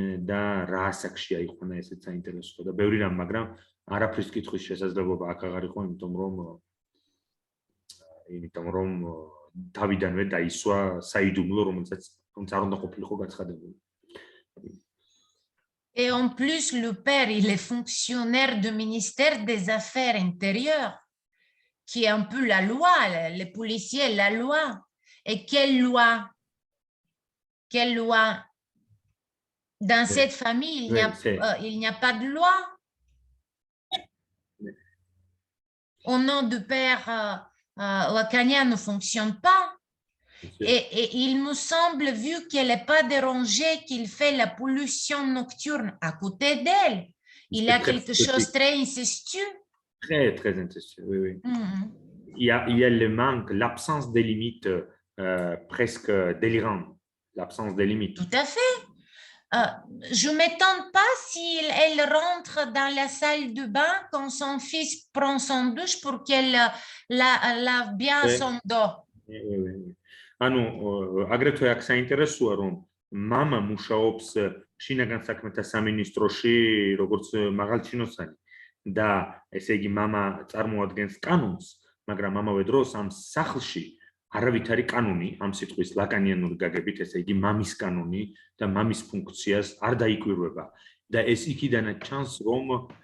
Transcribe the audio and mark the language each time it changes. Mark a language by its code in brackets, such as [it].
[ka] და რა ასაკშია იყვნა ესეც საინტერესოა და ბევრი რამ მაგრამ არაფრის კითხვის შესაძლებლობა აქ აღარ იყო იმიტომ რომ თავიდანვე დაისვა საიდუმლო რომელსაც არ უნდა ყოფილიყო გაცხადებული. [fr] Et en plus, le père, il est fonctionnaire du ministère des Affaires intérieures, qui est un peu la loi, les policiers, la loi. Et quelle loi? Quelle loi? Dans cette famille, il n'y a pas de loi. Au nom du père, la CANIA ne fonctionne pas. Et il me semble, vu qu'elle n'est pas dérangée, qu'il fait la pollution nocturne à côté d'elle. Il a quelque chose de très incestueux. Très, très incestueux, oui. Il y a le manque, l'absence des limites presque délirante. L'absence des limites. Tout à fait. Je ne m'étonne pas si elle rentre dans la salle de bain quand son fils prend son douche pour qu'elle lave bien son dos. [ka] ანუ აგრეთვე აქ საინტერესოა რომ მამა მუშაობს შინაგან საქმეთა სამინისტროში როგორც მაღალჩინოსანი და ესე იგი მამა წარმოადგენს კანონს მაგრამ ამავე დროს ამ სახლში არავით არის კანონი ამ სიტყვის ლაკანიანური გაგებით ესე იგი მამის კანონი და მამის ფუნქციას არ დაიკვირვება და ეს იქიდანაც ჩანს რომ